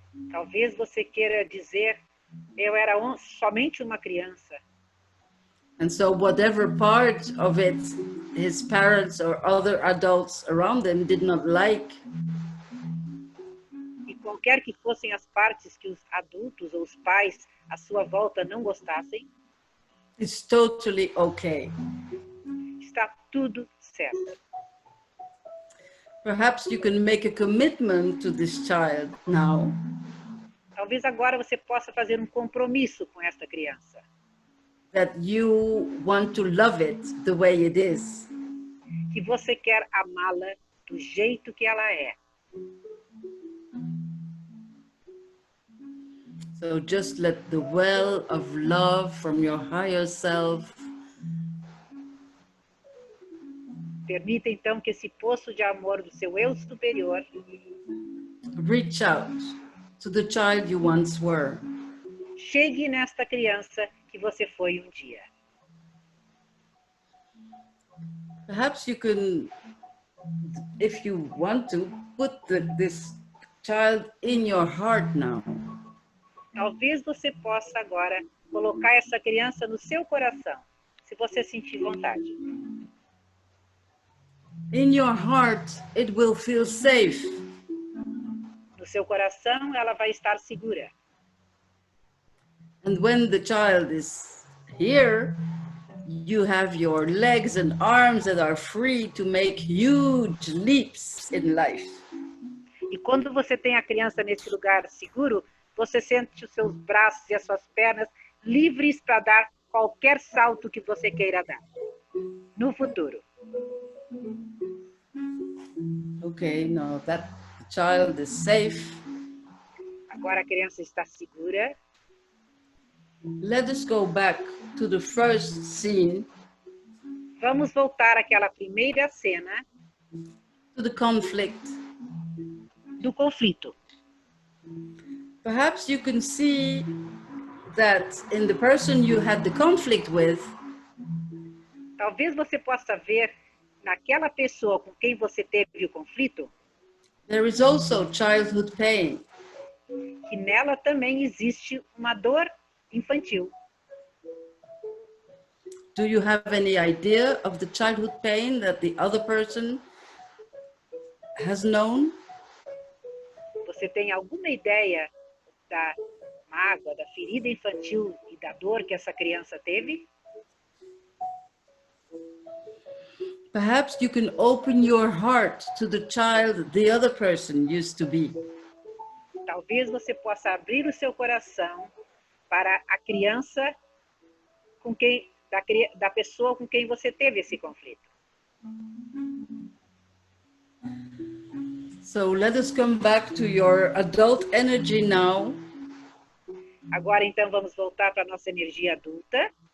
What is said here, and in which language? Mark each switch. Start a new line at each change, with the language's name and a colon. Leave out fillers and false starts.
Portuguese: Talvez você queira dizer, eu era somente uma criança.
English: And so whatever part of it his parents or other adults around them did not like.
Portuguese: E qualquer que fossem as partes que os adultos ou os pais à sua volta não gostassem,
English: it's totally okay.
Portuguese: Está tudo certo.
English: Perhaps you can make a commitment to this child now.
Portuguese: Talvez agora você possa fazer um compromisso com esta criança.
English: That you want to love it the way it is.
Portuguese: Que você quer amá-la do jeito que ela é.
English: So just let the well of love from your higher self.
Portuguese: Permita então que esse poço de amor do seu eu superior
English: reach out to the child you once were.
Portuguese: Chegue nesta criança que você foi um dia.
English: Perhaps you can, if you want to, put this child in your heart now.
Portuguese: Talvez você possa agora colocar essa criança no seu coração, se você sentir vontade.
English: In your heart, it will feel safe.
Portuguese: No seu coração, ela vai estar segura.
English: And when the child is here, you have your legs and arms that are free to make huge leaps in life.
Portuguese: E quando você tem a criança nesse lugar seguro, você sente os seus braços e as suas pernas livres para dar qualquer salto que você queira dar no futuro.
English: Okay, now that child is safe.
Portuguese: Agora a criança está segura.
English: Let us go back to the first scene.
Portuguese: Vamos voltar àquela primeira cena.
English: To the conflict.
Portuguese: Do conflito.
English: Perhaps you can see that in the person you had the conflict with.
Portuguese: Talvez você possa ver naquela pessoa com quem você teve o conflito.
English: There is also childhood pain.
Portuguese: Que nela também existe uma dor infantil.
English: Do you have any idea of the childhood pain that the other person has known?
Portuguese: Você tem alguma ideia da mágoa, da ferida infantil e da dor que essa criança teve?
English: Perhaps you can open your heart to the child the other person used to be.
Portuguese: Talvez você possa abrir o seu coração para a criança com quem, da pessoa com quem você teve esse conflito.
English: So let us come back to your adult energy now.
Portuguese: Agora então vamos voltar para a nossa energia adulta.